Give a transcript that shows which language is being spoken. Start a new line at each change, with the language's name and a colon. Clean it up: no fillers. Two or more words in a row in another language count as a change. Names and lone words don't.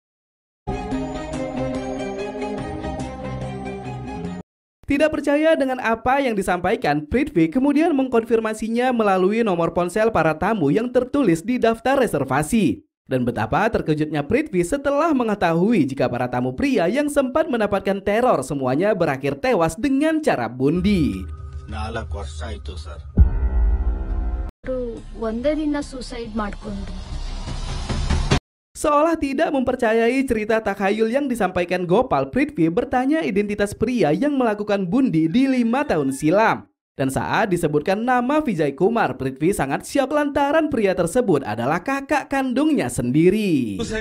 Indonesian: Tidak percaya dengan apa yang disampaikan, Prithvi kemudian mengkonfirmasinya melalui nomor ponsel para tamu yang tertulis di daftar reservasi. Dan betapa terkejutnya Prithvi setelah mengetahui jika para tamu pria yang sempat mendapatkan teror semuanya berakhir tewas dengan cara bundi.
Kannada: 4 ವರ್ಷ ಆಯ್ತು ಸರ್. ಒಂದೇ ದಿನ ಸೂಸೈಡ್ ಮಾಡ್ಕೊಂಡ್ರು.
Indonesian: Seolah tidak mempercayai cerita takhayul yang disampaikan Gopal, Prithvi bertanya identitas pria yang melakukan bundi di 5 tahun silam. Dan saat disebutkan nama Vijay Kumar, Prithvi sangat syok lantaran pria tersebut adalah kakak kandungnya sendiri.